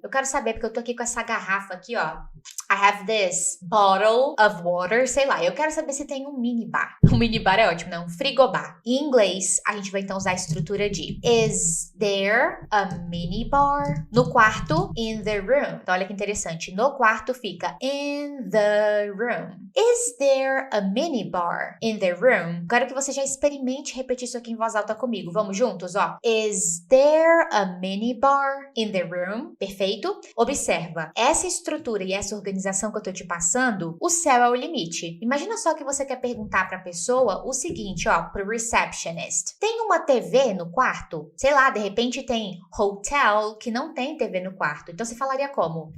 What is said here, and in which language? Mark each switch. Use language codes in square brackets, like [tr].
[pt] Eu quero saber porque eu tô aqui com essa garrafa aqui, ó. [en] I have this bottle of water, [pt] sei lá. Eu quero saber se tem um minibar. Um minibar é ótimo, né? Um frigobar. Em inglês, a gente vai então usar a estrutura de [en] is there a minibar [pt] no quarto? [en] In the room. [pt] Então, olha que interessante. No quarto fica [en] in the room. Is there a minibar in the room? [pt] Quero que você já experimente repetir isso aqui em voz alta comigo. Vamos juntos, ó. [en] Is there a minibar in the room? [pt] Perfeito? Observa. Essa estrutura e essa organização que eu tô te passando, o céu é o limite. Imagina só que você quer perguntar pra pessoa o seguinte, ó, pro receptionist. Tem uma TV no quarto? Sei lá, de repente tem hotel que não tem TV no quarto. Então você falaria como?